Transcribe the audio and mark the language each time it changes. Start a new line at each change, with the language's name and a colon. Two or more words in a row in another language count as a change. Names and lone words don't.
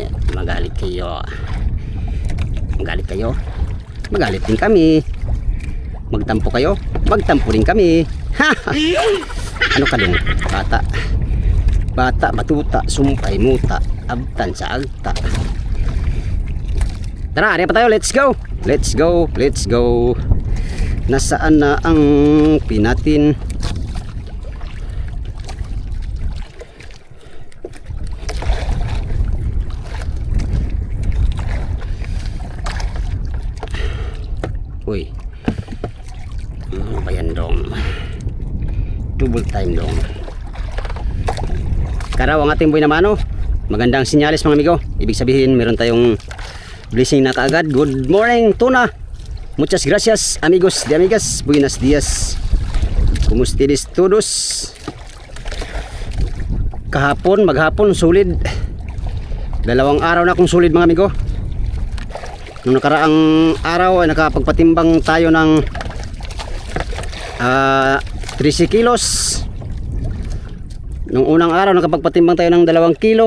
Filipino: Magalit kayo. Magalit din kami. Magtampo kayo. Magtampo din kami. Ano ka dong? Bata, batuta, sumpay, muta, abtan sa agta. Tara, ariya pa tayo.
English: Let's go.
Filipino: Nasaan na ang pinatin? Uy, ano ba yan dong?
English: Double time dong.
Filipino: karaw ang ating buhay na mano. Magandang sinyalis mga amigo. Ibig sabihin meron tayong blessing na kaagad.
English: Good morning tuna.
Spanish: Muchas gracias amigos de amigas. Buenos dias. Kumustides todos.
Filipino: Kahapon, maghapon solid. 2 araw na akong solid mga amigo. Nung nakaraang araw ay nakapagpatimbang tayo ng 13 kilos. Nung unang araw nakapagpatimbang tayo ng 2 kilo.